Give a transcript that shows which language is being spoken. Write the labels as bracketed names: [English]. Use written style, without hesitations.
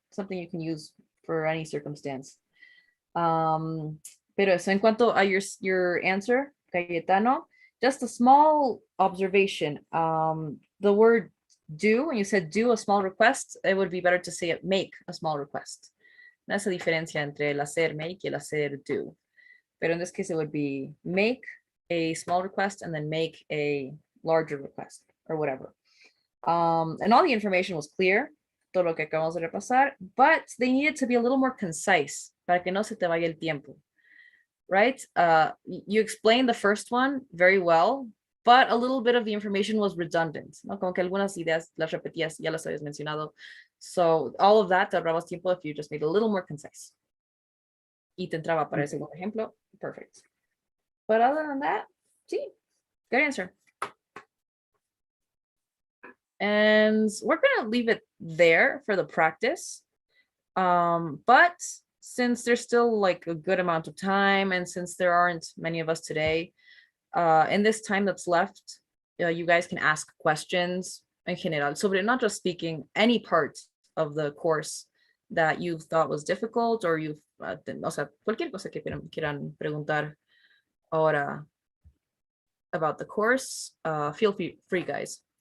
[English] Something you can use for any circumstance. [Spanish] Pero eso, en cuanto a [English] your answer, Cayetano, just a small observation. The word do, when you said do a small request, it would be better to say it make a small request. That's the [Spanish] diferencia entre el hacer make y el hacer do. [English] But in this case, it would be make a small request and then make a larger request or whatever. And all the information was clear, [Spanish] todo lo que acabamos de repasar, [English] but they needed to be a little more concise [Spanish] para que no se te vaya el tiempo, [English] right? You explained the first one very well, but a little bit of the information was redundant, ¿no? [Spanish] Como que algunas ideas las repetías, ya las habías mencionado. [English] So all of that [Spanish] te ahorrabas tiempo [English] if you just made it a little more concise. [Spanish] Y te entraba para el segundo ejemplo, perfect. [English] But other than that, sí, good answer. And we're gonna leave it there for the practice. But since there's still like a good amount of time, and since there aren't many of us today, in this time that's left, you guys can ask questions [Spanish] en general sobre [English] not just speaking, any part of the course that you thought was difficult, or you've, [Spanish] o sea, cualquier cosa que quieran preguntar ahora [English] about the course, feel free, guys.